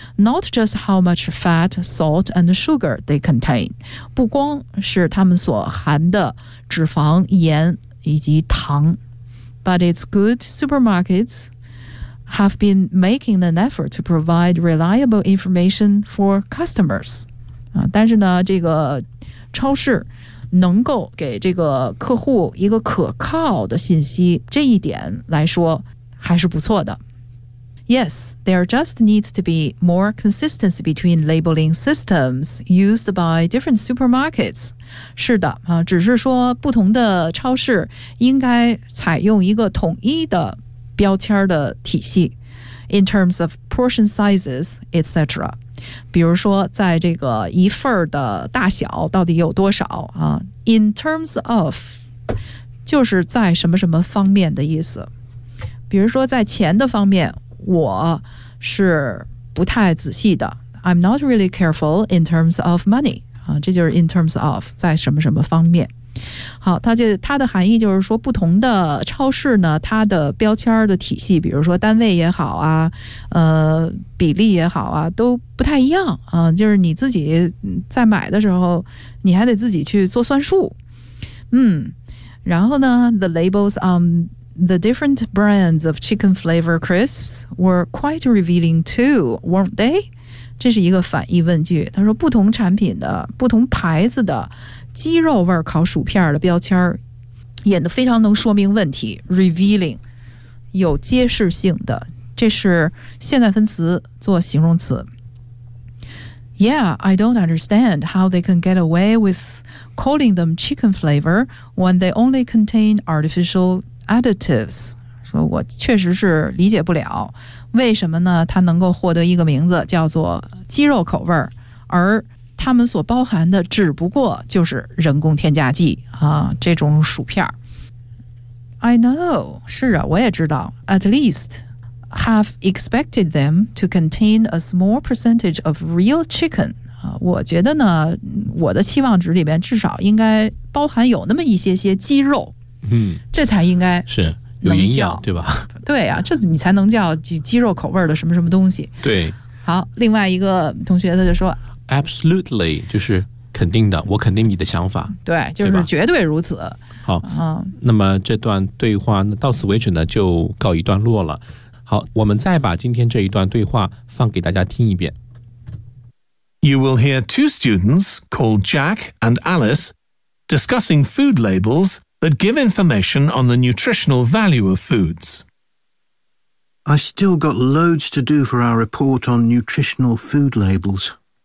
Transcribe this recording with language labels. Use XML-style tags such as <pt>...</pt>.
<en>Not just how much fat, salt and sugar they contain.</en> <zh>不光是它们所含的脂肪、盐以及糖。</zh> <en>But it's good supermarkets have been making an effort to provide reliable information for customers、</en> <zh>但是呢这个超市能够给这个客户一个可靠的信息，这一点来说还是不错的。</zh> <en>Yes, there just needs to be more consistency between labeling systems used by different supermarkets.</en> <zh>是的、只是说不同的超市应该采用一个统一的标签的体系。</zh> <en>in terms of portion sizes, etc.</en> <zh>比如说在这个一份的大小到底有多少、</zh> <en>in terms of</en> <zh>就是在什么什么方面的意思。比如说在钱的方面我是不太仔细的。</zh> <en>I'm not really careful in terms of money.</en> <zh>这就是</zh> <en>in terms of</en> <zh>在什么什么方面。好，它的含义就是说不同的超市呢它的标签的体系比如说单位也好啊比例也好啊都不太一样啊、就是你自己在买的时候你还得自己去做算数。然后呢</zh> <en>the labels on the different brands of chicken flavor crisps were quite revealing too, weren't they?</en> <zh>这是一个反义问句，他说不同产品的不同牌子的鸡肉味烤薯片的标签演得非常能说明问题 revealing 有揭示性的，这是现在分词做形容词。</zh> <en>Yeah, I don't understand how they can get away with calling them chicken flavor when they only contain artificial additives.</en> <zh>说我确实是理解不了为什么呢它能够获得一个名字叫做鸡肉口味儿，而它们所包含的只不过就是人工添加剂啊，这种薯片。</zh> <en>I know,</en> <zh>是啊我也知道</zh> <en>at least have expected them to contain a small percentage of real chicken、</en> <zh>我觉得呢我的期望值里边至少应该包含有那么一些些鸡肉、这才应该是有营养对吧，对啊，这你才能叫鸡肉口味的什么什么东西。对，好，另外一个同学他就说 Absolutely 就是肯定的，我肯定你的想法，对，就是绝对如此。对，好、那么这段对话到此为止呢就告一段落了。好，我们再把今天这一段对话放给大家听一遍。</zh> <en>You will hear two students called Jack and Alice discussing food labelsthat give information on the nutritional value of foods. I still got loads to do for our report on nutritional food labels.</en>